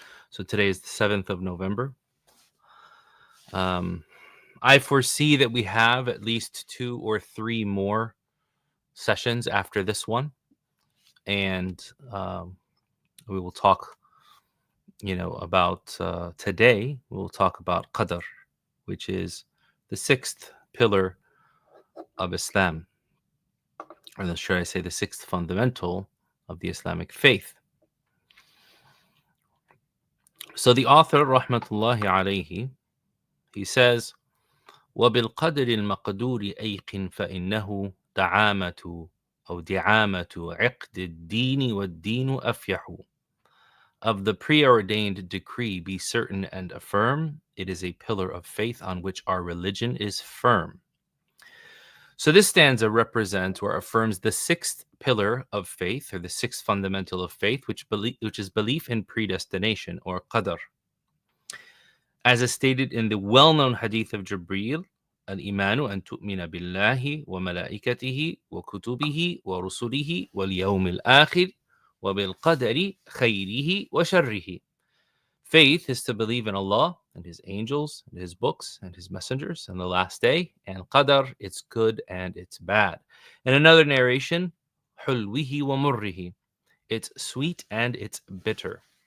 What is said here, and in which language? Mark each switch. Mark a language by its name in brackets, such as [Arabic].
[English] So today is the 7th of November. I foresee that we have at least 2 or 3 more sessions after this one, and we will talk about today. We'll talk about Qadr, which is the 6th pillar of Islam, or should I say the 6th fundamental of the Islamic faith. So the author, rahmatullahi alayhi, he says, [Arabic] وَبِالْقَدْرِ الْمَقْدُورِ أَيْقٍ فَإِنَّهُ دَعَامَةُ أو دعامة عقد الدين والدين أفيح. [English] Of the preordained decree, be certain and affirm. It is a pillar of faith on which our religion is firm. So this stanza represents or affirms the 6th pillar of faith, or the 6th fundamental of faith, which is belief in predestination, or Qadr. As is stated in the well-known Hadith of Jibreel, [Arabic] الإيمان أن تؤمن بالله وملائكته وكتبه ورسله واليوم الآخر وبالقدر خيره وشره. [English] Faith is to believe in Allah and His angels and His books and His messengers and the last day, and Qadr, it's good and it's bad. In another narration, [Arabic] حلوه ومره, [English] it's sweet and it's bitter.